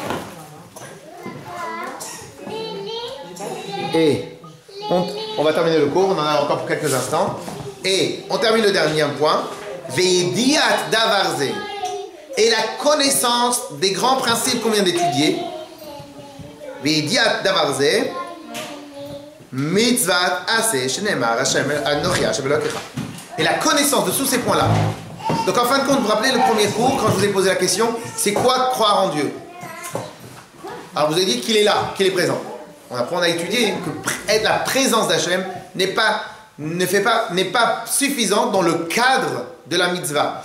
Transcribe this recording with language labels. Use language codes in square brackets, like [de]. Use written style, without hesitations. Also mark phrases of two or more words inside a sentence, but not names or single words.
[fr] Et on va terminer le cours, on en a encore pour quelques instants. Et on termine le dernier point. [he] וידיעת דבר זה. [fr] Et la connaissance des grands principes qu'on vient d'étudier. [he] וידיעת דבר זה. מצות עשה שנאמר השם אנכי השם אלקיך. [fr] Et la connaissance de tous ces points-là. Donc en fin de compte, vous vous rappelez le premier cours, quand je vous ai posé la question, c'est quoi croire en Dieu? Alors vous avez dit qu'il est là, qu'il est présent. On apprend à étudier que la présence d'Hachem n'est pas suffisante dans le cadre de la mitzvah.